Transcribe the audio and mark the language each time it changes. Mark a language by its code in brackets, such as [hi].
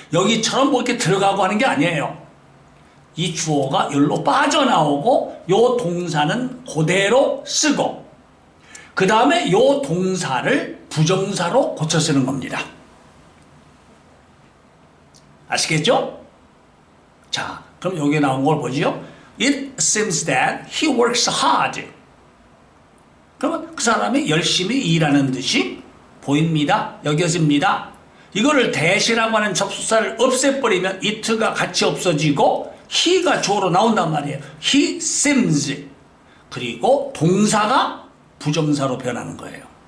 [ko] 여기처럼 뭐 이렇게 들어가고 하는 게 아니에요. 이 주어가 여기로 빠져나오고 요 동사는 그대로 쓰고 그 다음에 요 동사를 부정사로 고쳐 쓰는 겁니다. 아시겠죠? 자, 그럼 여기에 나온 걸 보죠. [en] It seems that he works hard. [ko] 그러면 그 사람이 열심히 일하는 듯이 보입니다. 여겨집니다. 이거를 대시라고 하는 접속사를 없애버리면 it가 같이 없어지고 he가 주어로 나온단 말이에요. [en] He seems. [ko] 그리고 동사가 부정사로 변하는 거예요.